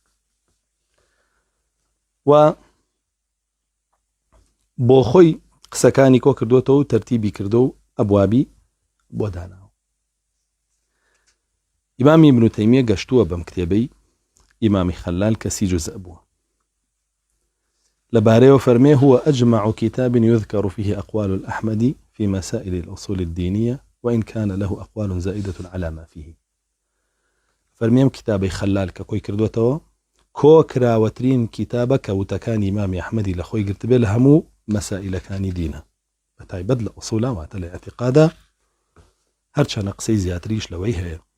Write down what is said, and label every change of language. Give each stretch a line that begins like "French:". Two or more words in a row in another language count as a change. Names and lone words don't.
Central Kurdish: و بۆ خۆی قسەکانی کۆ کردوێتەوە و تەرتیبی کردو و ئەبوابی بۆ داناوە. ئیمامی ئیبن تەیمیە گەشتووە بەم کتێبەی ئیمامی خەلال کە 30 جوزء بووە. لەبارەیەوە فەرمێ
Arabic: هو أجمع كتاب يذكر فيه أقوال الأحمدي في مسائل الأصول الدينية وإن كان له أقوال زائدة على ما فيه.
Central Kurdish: فەرمێم کتابەی خەلال کە کۆی کردوێتەوە کۆکراوەترین کتابە کەوتەکانی ئیمامی ئەحمەدی لە خۆی گرتبێ لە هەموو مەسائلەکانی دینە، بە تایبەت لە ئوسوڵە واتە لە ئەعتیقادە، هەرچەندە قسەی زیاتریش لەوەی هەیە.